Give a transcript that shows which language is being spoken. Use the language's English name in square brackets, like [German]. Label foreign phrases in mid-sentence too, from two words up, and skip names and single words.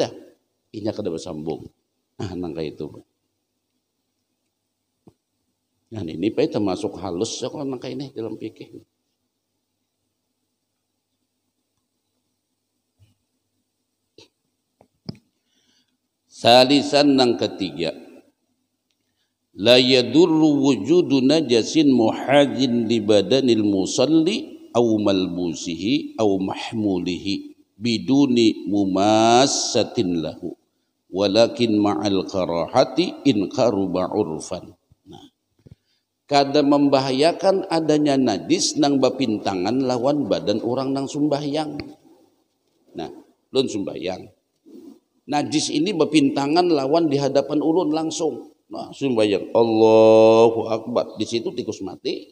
[Banjar] Ini kada bersambung. Nah, nangka itu. Nah, ini Pak termasuk halus kalau nangka ini dalam fikih. Salisan nang ketiga, [Arabic] لا يضر وجود نجاسة محاذية لبدن المصلي أو ملبوسه أو محموله بدون مماسة له ولكن مع الكراهة إن قرب عرفا. [Banjar] Nah, kada membahayakan adanya najis nang bapintangan lawan badan orang nang sumbahyang. Nah, lun sumbahyang, najis ini bapintangan lawan di hadapan ulun langsung. Nah, sembahyang [Arabic] الله أكبر, [Banjar] di situ tikus mati.